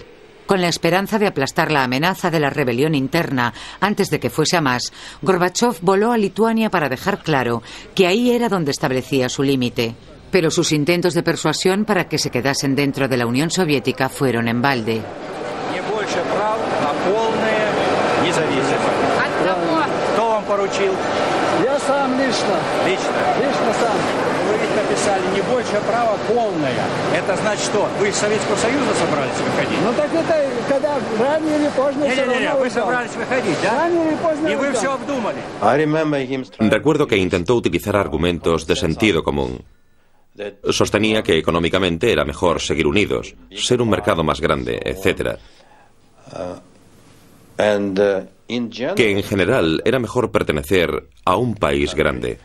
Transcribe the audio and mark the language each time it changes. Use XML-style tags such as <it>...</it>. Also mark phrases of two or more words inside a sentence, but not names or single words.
<es>Con la esperanza de aplastar la amenaza de la rebelión interna antes de que fuese a más, Gorbachov voló a Lituania para dejar claro que ahí era donde establecía su límite. Pero sus intentos de persuasión para que se quedasen dentro de la Unión Soviética fueron en balde.</es> <ru>Поручил? Я сам лично. Лично сам. Вы ведь написали не больше права полное. Это значит что? Вы из Советского Союза собрались выходить? Ну так это когда рано или поздно. Не-не-не, вы собрались выходить, да? Рано или поздно. И вы все обдумали.</ru> <es>Recuerdo que intentó utilizar argumentos de sentido común. Sostenía que económicamente era mejor seguir unidos, ser un mercado más grande, etc. Que en general era mejor pertenecer a un país grande.</es>